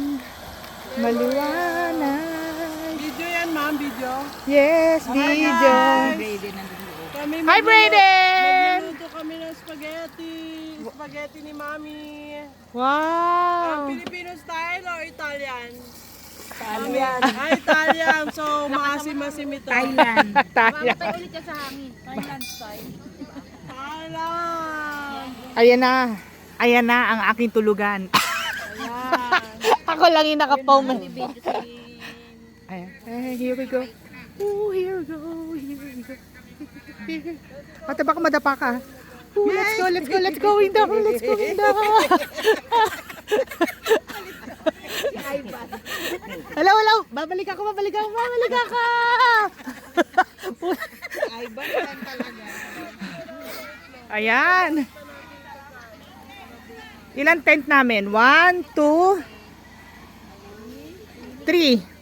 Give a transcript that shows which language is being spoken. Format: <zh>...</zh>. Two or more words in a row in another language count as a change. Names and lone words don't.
<tl>Maliwanag. Video yan, ma'am, video.</tl> <en>Yes, video.</en> <tl>Kami</tl> <en>Hi, Brayden!</en> <tl>Magluluto kami ng spaghetti. Spaghetti ni Mami. Wow!</tl> <en>Filipino style</en> <tl>o Italian? Italian. Italian. So, maasim-asim ito. Thailand. Tayo. Tayo ulit ka sa hangin.</tl> <en>Thailand style.</en> <tl>Thailand. Ayan na. Ayan na ang aking tulugan. Ayan. Ako lang yung nakapaw. Video si... Ayan.</tl> <en>Here we go. Oh, here we go. Here we go.</en> <tl>Ate, baka madapa ka.</tl> <en>Oh, let's go, let's go, let's go. Down, let's go, down. Hello, hello.</en> <tl>Babalik ako. Ivan lang talaga. Ayan. Ilan tent namin? 1, 2, 3.</tl>